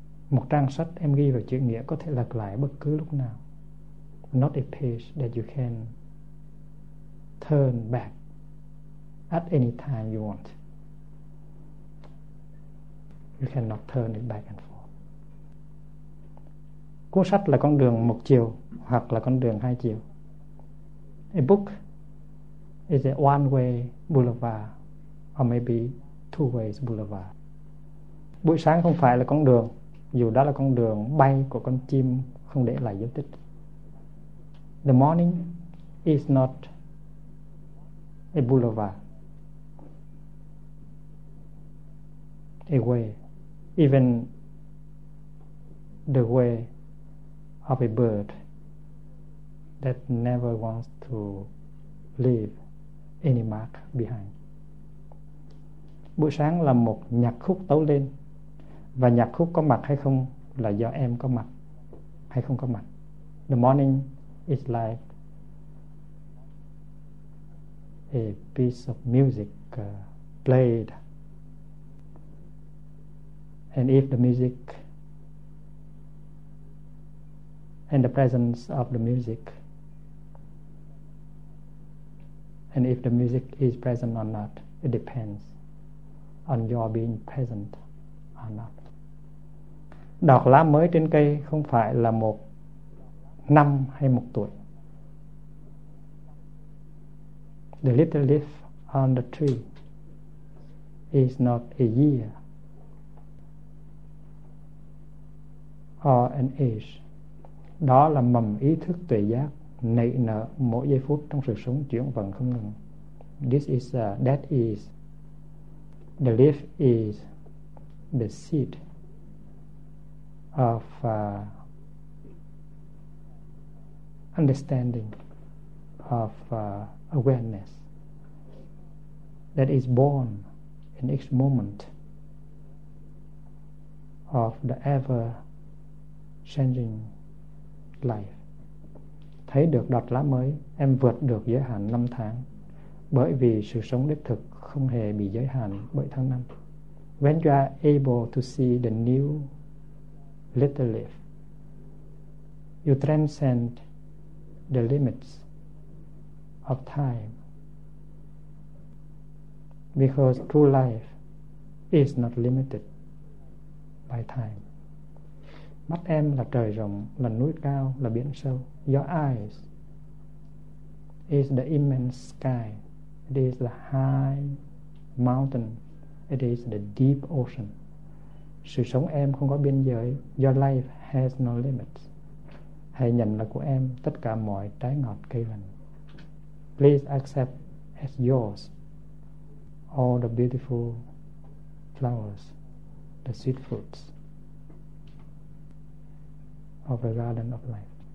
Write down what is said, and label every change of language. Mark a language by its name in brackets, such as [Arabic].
[Vietnamese] Một trang sách em ghi vào chữ nghĩa có thể lật lại bất cứ lúc nào. [English] Not a page that you can turn back at any time you want. You cannot turn it back and forth. [Vietnamese] Cuốn sách là con đường một chiều hoặc là con đường hai chiều. [English] A book is a one-way boulevard or maybe two-way boulevard. [Vietnamese] Buổi sáng không phải là con đường, dù đó là con đường bay của con chim không để lại dấu tích. [English] The morning is not a boulevard, a way, even the way of a bird that never wants to leave any mark behind. [Vietnamese] Buổi sáng là một nhạc khúc tấu lên, và nhạc khúc có mặt hay không là do em có mặt hay không có mặt. [English] The morning is like a piece of music played, and if the music and the presence of the music and if the music is present or not, it depends on your being present or not. [Vietnamese] Đọt lá mới trên cây không phải là một năm hay một tuổi. [English] The little leaf on the tree is not a year or an age. [Vietnamese] Đó là mầm ý thức tuệ giác nảy nở mỗi giây phút trong sự sống chuyển vận không ngừng. [English] That is the leaf is the seed of understanding, of awareness that is born in each moment of the ever changing life. [Vietnamese] Thấy được đọt lá mới, em vượt được giới hạn năm tháng, bởi vì sự sống đích thực không hề bị giới hạn bởi tháng năm. [English] When you are able to see the new little leaf, you transcend the limits of time, because true life is not limited by time. [Vietnamese] Mắt em là trời rộng, là núi cao, là biển sâu. [English] Your eyes is the immense sky. It is the high mountain. It is the deep ocean. [Vietnamese] Sự sống em không có biên giới. [English] Your life has no limits. [Vietnamese] Hãy nhận là của em tất cả mọi trái ngọt cây vành. [English] Please accept as yours all the beautiful flowers, the sweet fruits of a garden of life.